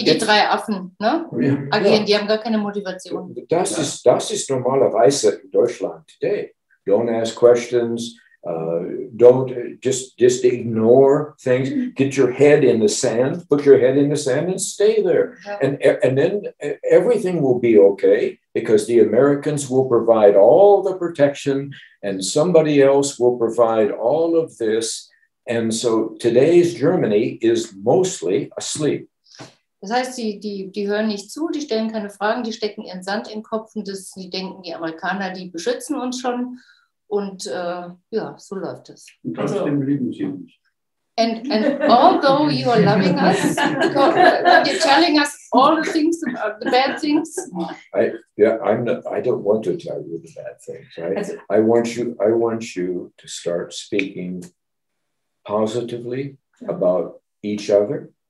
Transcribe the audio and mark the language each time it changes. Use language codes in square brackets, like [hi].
[de] Wie die drei Affen, ne? Agieren, die haben gar keine Motivation. Das ist normalerweise in Deutschland today. [en] Don't ask questions. Don't just ignore things. Get your head in the sand. Put your head in the sand and stay there. And then everything will be okay because the Americans will provide all the protection and somebody else will provide all of this. And so today's Germany is mostly asleep. [de] Das heißt, die hören nicht zu, die stellen keine Fragen, die stecken ihren Sand in den Kopf und die denken, die Amerikaner, die beschützen uns schon. Und ja, so läuft es. Und trotzdem lieben sie uns. [en] And although you are loving us, you're telling us all the things, the bad things. I don't want to tell you the bad things. I want you to start speaking positively about each other.